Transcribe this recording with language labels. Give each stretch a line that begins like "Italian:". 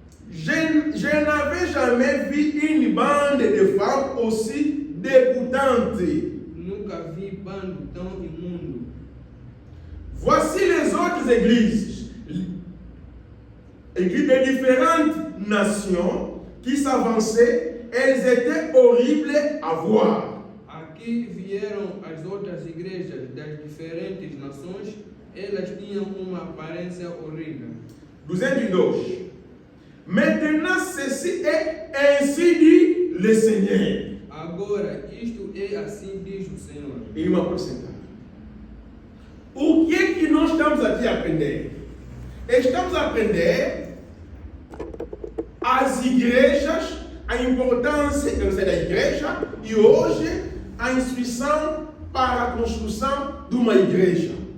French: Je n'avais jamais vu une bande de femmes aussi dégoûtante.
Portuguese: Nunca vi bando tão imundo.
French: Voici les autres églises de différentes nations qui s'avançaient. Elles étaient horribles à voir.
Portuguese: Aqui vieram as outras igrejas das diferentes nações. Elas tinham uma aparência horrível. 202.
French: Maintenant, ceci est ainsi dit le Seigneur.
Portuguese: Agora, isto é assim diz o Senhor. E uma porcentagem. O que é que nós estamos aqui a aprender? Estamos a aprender as igrejas, a importância da igreja e hoje a instrução para a construção de uma igreja.